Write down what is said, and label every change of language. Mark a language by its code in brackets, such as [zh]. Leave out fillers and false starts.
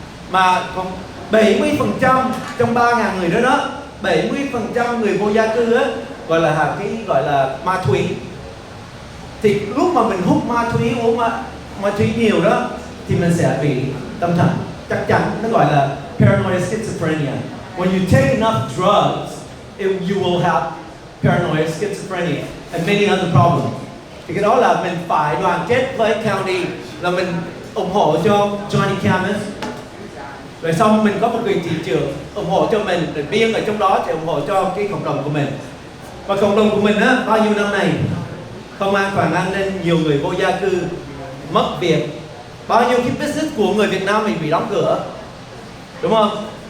[vi] Mà còn 70% trong 3.000 người đó đó, 70% người vô gia cư á, gọi là ma túy. Thì lúc mà mình hút ma túy, uống ma túy nhiều đó, thì mình sẽ bị tâm thần. Chắc chắn nó gọi là paranoid schizophrenia. [en] When you take enough drugs, you will have paranoid schizophrenia and many other problems. [vi] Thì cái đó là mình phải đoàn kết với county, là mình ủng hộ cho Johnny Camus. Rồi xong mình có một người thị trưởng ủng hộ cho mình, rồi Biên ở trong đó thì ủng hộ cho cái cộng đồng của mình. Và cộng đồng của mình á, bao nhiêu năm này không an toàn an ninh, nhiều người vô gia cư, mất việc, bao nhiêu cái business của người Việt Nam mình bị đóng cửa, đúng không?